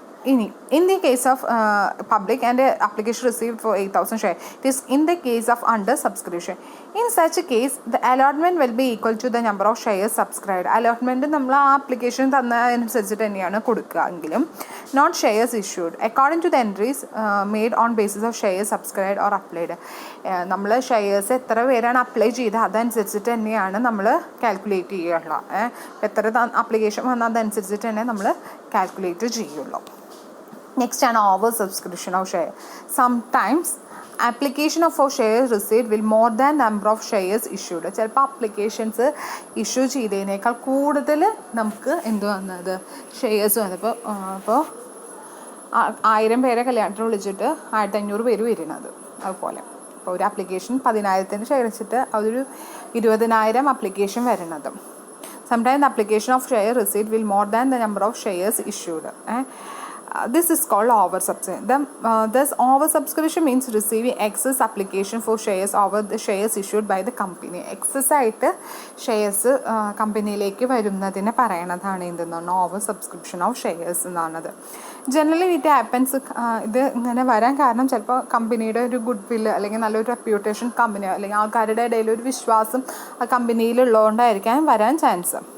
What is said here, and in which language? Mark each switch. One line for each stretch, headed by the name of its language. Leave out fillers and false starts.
English: ഇനി in the case of public and application received for 8,000 shares, it is in the case of under subscription. In such a case, the allotment will be equal to the number of shares subscribed. Allotment
Malayalam: നമ്മൾ ആ application തന്നതനുസരിച്ചിട്ട് തന്നെയാണ് കൊടുക്കുക എങ്കിലും
English: not shares issued according to the entries made on basis of shares subscribed or applied.
Malayalam: നമ്മൾ shares എത്ര പേരാണ് apply ചെയ്തത് അതനുസരിച്ചിട്ട് തന്നെയാണ് നമ്മൾ കാൽക്കുലേറ്റ് ചെയ്യുള്ളൂ. എത്ര ആപ്ലിക്കേഷൻ വന്നാൽ അതനുസരിച്ചിട്ട് തന്നെ നമ്മൾ കാൽക്കുലേറ്റ് ചെയ്യുള്ളൂ.
English: Next, an over subscription of share. Sometimes application of for shares received will more than number of shares issued.
Malayalam: ചിലപ്പോൾ അപ്ലിക്കേഷൻസ് ഇഷ്യൂ ചെയ്തതിനേക്കാൾ കൂടുതൽ നമുക്ക് എന്ത് വന്നത് ഷെയർസ് വന്നപ്പോൾ ഇപ്പോൾ 1,000 പേരെ കല്യാണത്തിന് വിളിച്ചിട്ട് 1,500 പേര് വരുന്നത്. അതുപോലെ ഇപ്പോൾ ഒരു ആപ്ലിക്കേഷൻ 10,000 ഷെയർ വെച്ചിട്ട് അതൊരു 20,000 ആപ്ലിക്കേഷൻ വരുന്നത്.
English: Sometimes the application of share received will more than the number of shares issued. This is called oversubscription. Thus, oversubscription means receiving excess application for shares over the shares issued by the company.
Malayalam: Excess ആയിട്ട് shares കമ്പനിയിലേക്ക് വരുന്നതിനെ പറയണതാണ് എന്തെന്നാണ് over subscription of shares എന്നാണത്.
English: Generally it happens.
Malayalam: ഇത് ഇങ്ങനെ വരാൻ കാരണം ചിലപ്പോൾ കമ്പനിയുടെ ഒരു ഗുഡ് വില്ല് അല്ലെങ്കിൽ നല്ലൊരു റെപ്യൂട്ടേഷൻ കമ്പനി അല്ലെങ്കിൽ ആൾക്കാരുടെ ഇടയിൽ ഒരു വിശ്വാസം ആ കമ്പനിയിലുള്ളതുകൊണ്ടായിരിക്കാൻ വരാൻ ചാൻസ്.